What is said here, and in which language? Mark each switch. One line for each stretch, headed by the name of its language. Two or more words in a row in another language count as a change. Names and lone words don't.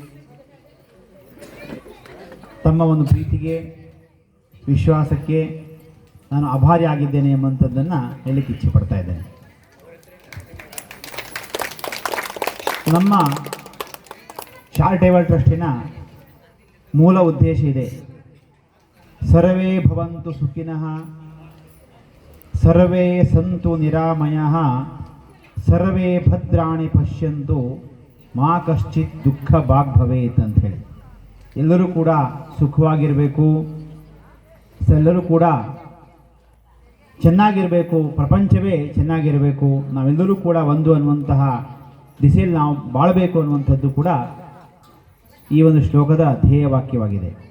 Kannada: ತಮ್ಮ ಒಂದು ಪ್ರೀತಿಗೆ, ವಿಶ್ವಾಸಕ್ಕೆ ನಾನು ಆಭಾರಿ ಆಗಿದ್ದೇನೆ ಎಂಬಂಥದ್ದನ್ನು ಹೇಳಲಿಕ್ಕೆ ಇಚ್ಛೆ ಪಡ್ತಾ ಇದ್ದೇನೆ. ನಮ್ಮ
English: charitable trustನ
Kannada: ಮೂಲ ಉದ್ದೇಶ ಇದೆ:
Sanskrit: ಸರ್ವೇ ಭವಂತು ಸುಖಿನಃ, ಸರ್ವೇ ಸಂತು ನಿರಾಮಯಃ, ಸರ್ವೇ ಭದ್ರಾಣಿ ಪಶ್ಯಂತು, ಮಾ ಕಶ್ಚಿತ್ ದುಃಖ ಭಾಗ್ ಭವೇತ್
Kannada: ಅಂತ ಹೇಳಿ. ಎಲ್ಲರೂ ಕೂಡ ಸುಖವಾಗಿರಬೇಕು, ಎಲ್ಲರೂ ಕೂಡ ಚೆನ್ನಾಗಿರಬೇಕು, ಪ್ರಪಂಚವೇ ಚೆನ್ನಾಗಿರಬೇಕು, ನಾವೆಲ್ಲರೂ ಕೂಡ ಒಂದು ಅನ್ನುವಂತಹ ದಿಸೆಯಲ್ಲಿ ನಾವು ಬಾಳಬೇಕು ಅನ್ನುವಂಥದ್ದು ಕೂಡ ಈ ಒಂದು ಶ್ಲೋಕದ ಧ್ಯೇಯವಾಕ್ಯವಾಗಿದೆ.